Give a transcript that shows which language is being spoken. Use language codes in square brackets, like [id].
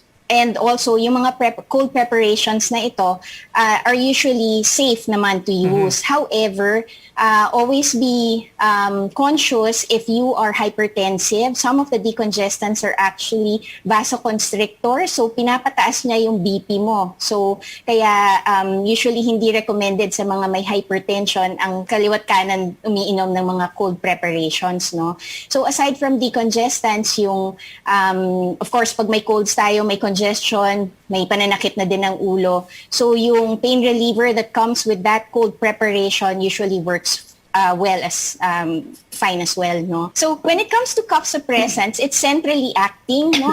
[en] And also, yung mga cold preparations na ito are usually safe naman to use. However, always be conscious if you are hypertensive. Some of the decongestants are actually vasoconstrictors. [tl] So, pinapataas niya yung BP mo. So, kaya usually hindi recommended sa mga may hypertension ang kaliwat kanan umiinom ng mga cold preparations, no? [en] So, aside from decongestants, yung, of course, [tl] pag may colds tayo, may congestion, may pananakit na din ng ulo. [en] So, yung pain reliever that comes with that cold preparation usually works fine as well, no? So when it comes to cough suppressants, it's centrally acting, no?